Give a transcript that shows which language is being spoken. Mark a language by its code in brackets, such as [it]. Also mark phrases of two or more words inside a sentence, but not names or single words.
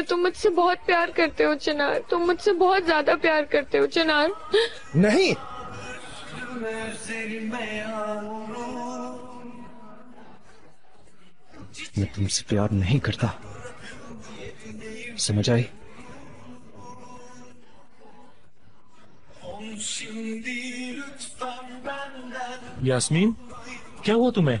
[hi] तुम मुझसे बहुत प्यार करते हो चिनार। तुम मुझसे बहुत ज्यादा प्यार करते हो चिनार। नहीं, मैं तुमसे प्यार नहीं करता, समझ आई? [tr] şimdi lütfen benden. [hi] यास्मीन, क्या हुआ तुम्हें?